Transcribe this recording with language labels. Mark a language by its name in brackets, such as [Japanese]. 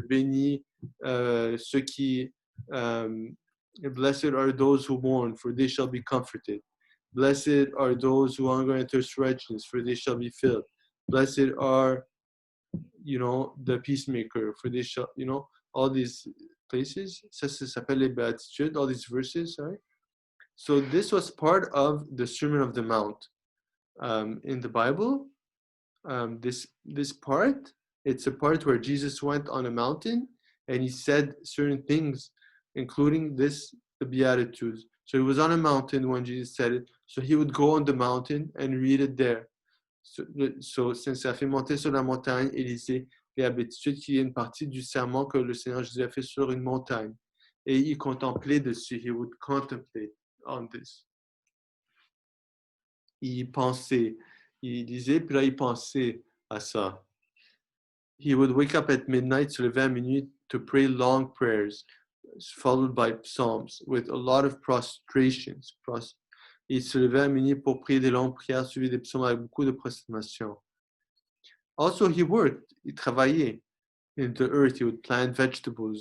[French] Bénis ceux qui [English] blessed are those who mourn, for they shall be comforted. Blessed are those who hunger and thirst for righteousness, for they shall be filled. Blessed are, the peacemaker, for they shall, all these places. [French] Ça s'appelle les béatitudes, [English] all these verses, right? So this was part of the Sermon of the Mount. In the Bible, this part, it's a part where Jesus went on a mountain and he said certain things, including the Beatitudes. So he was on a mountain when Jesus said it. So he would go on the mountain and read it there. [French] So Saint Séraphim montait sur la montagne et lisait les Béatitudes, qui est une partie du serment que le Seigneur Jésus a fait sur une montagne. Et il contemplait dessus. [English] He would contemplate on this. [French] Il pensait. Il lisait, puis là, il pensait à ça. [English] He would wake up at midnight, [French] se lever à minuit, [English] to pray long prayers, followed by psalms, with a lot of prostrations. [French] Il se levait à minuit pour prier des longues prières, suivies des psaumes avec beaucoup de prosternation. [English] Also, he worked. [French] Il travaillait. [English] In the earth, he would plant vegetables.